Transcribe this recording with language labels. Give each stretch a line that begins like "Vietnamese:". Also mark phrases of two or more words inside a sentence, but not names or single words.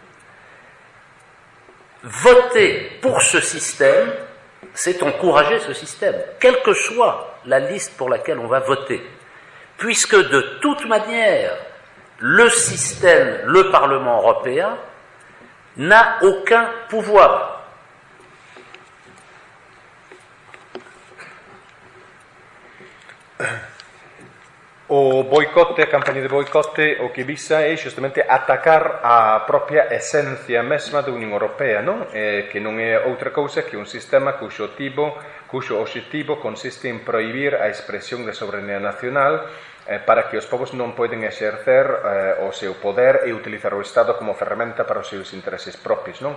French: Voter pour ce système, c'est encourager ce système, quelle que soit la liste pour laquelle on va voter, puisque de toute manière, le système, le Parlement européen, n'a aucun pouvoir.
Galician: O boicote, a campaña de boicote, o que visa é justamente atacar a propia esencia mesma da Unión Europea, non? Que non é outra cousa que un sistema cuxo obxectivo consiste en prohibir a expresión de soberanía nacional para que os povos non poden exercer o seu poder e utilizar o Estado como ferramenta para os seus intereses propios, non?